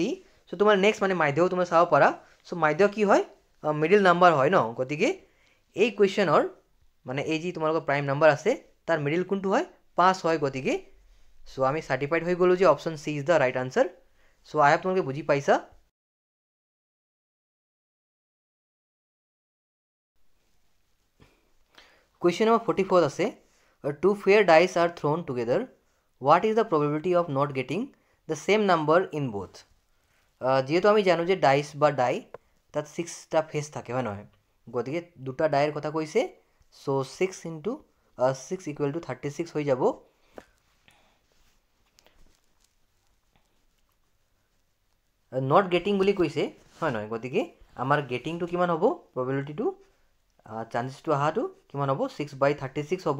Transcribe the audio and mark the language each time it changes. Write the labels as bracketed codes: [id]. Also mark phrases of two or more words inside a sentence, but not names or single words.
[as] সো তোমাৰ নেক্সট মানে মাধ্যও তুমি চাব পাৰা। সো মাধ্য কি হয় [en] middle number [as] হয় ন গতিকে এই কুৱেশ্যনৰ মানে এই যি তোমালোকৰ [en] prime number [as] আছে তাৰ [en] middle কোনটো [as] হয় 5 হয় গতিকে সো আমি সাৰ্টিফাইড হৈ গ'লো যে [en] option C is the right answer. so I hope [as] তোমালোকে বুজি পাইছা। [en] Question number 44 আছে two fair dice are thrown together. What is the probability of not getting the same number in both? [as] যেহেতু আমি জানো যে ডাইস বা ডাই তাত 6টা ফেস থাকে হয় নহয় গতিকে দুটা ডাইৰ কথা কৈছে। [en] so 6 into 6 equal to 36 [as] হৈ যাব। [en] not getting [as] বুলি কৈছে হয় নহয় গতিকে আমাৰ গেটিংটো কিমান হ'ব প্ৰবেবিলিটিটো চান্সেছটো অহাটো কিমান হ'ব 6/36 হ'ব।